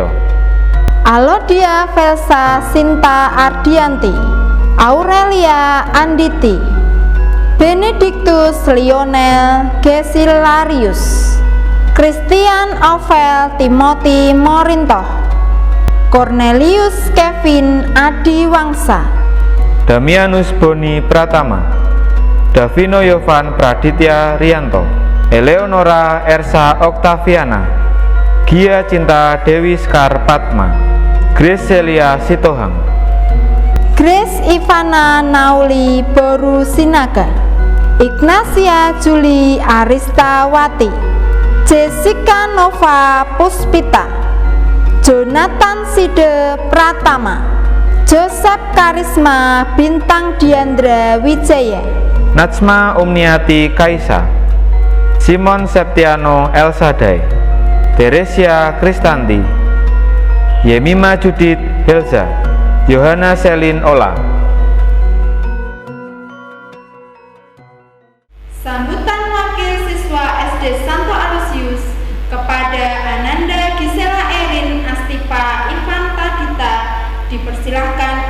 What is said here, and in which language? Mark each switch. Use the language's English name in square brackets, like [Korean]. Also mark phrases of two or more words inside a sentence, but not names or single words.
[Indonesian] Alodia Velsa Sinta Ardianti, Aurelia Anditi, Benedictus Lionel Gesilarius, Christian Ovel Timothy Morintoh, Cornelius Kevin Adi Wangsa, Damianus Boni Pratama, Davino Yovan Praditya Rianto, Eleonora Ersa Oktaviana, Gia Cinta Dewi Skar Patma, Grace Celia Sitohang, Grace Ivana Nauli Boru Sinaga, Ignacia Juli Aristawati, Jessica Nova Puspita, Jonathan Side Pratama, Joseph Karisma Bintang Diandra Wijaya, Natsma Umniati Kaisa, Simon Septiano Elsadai, Teresia Kristanti, Yemima Judith Helza, Yohana Selin Ola. Sambutan wakil siswa SD Santo Aloysius kepada Ananda Gisela Erin Astipa Ivan Tadita dipersilahkan